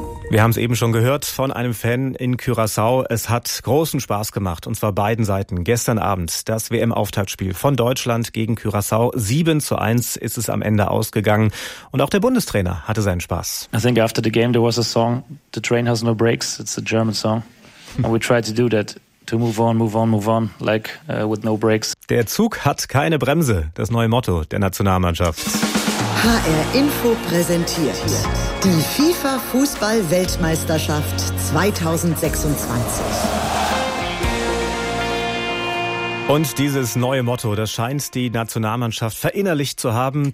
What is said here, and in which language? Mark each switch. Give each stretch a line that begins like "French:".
German: Wir haben es eben schon gehört von einem Fan in Curaçao. Es hat großen Spaß gemacht, und zwar beiden Seiten. Gestern Abend das WM-Auftaktspiel von Deutschland gegen Curaçao. 7:1 ist es am Ende ausgegangen. Und auch der Bundestrainer hatte seinen Spaß.
English: I think after the game there was a song, The Train Has No Brakes. It's a German song. And we tried to do that, to move on, like with no brakes.
German: Der Zug hat keine Bremse, das neue Motto der Nationalmannschaft. HR Info präsentiert die FIFA Fußball-Weltmeisterschaft 2026. Und dieses neue Motto, das scheint die Nationalmannschaft verinnerlicht zu haben.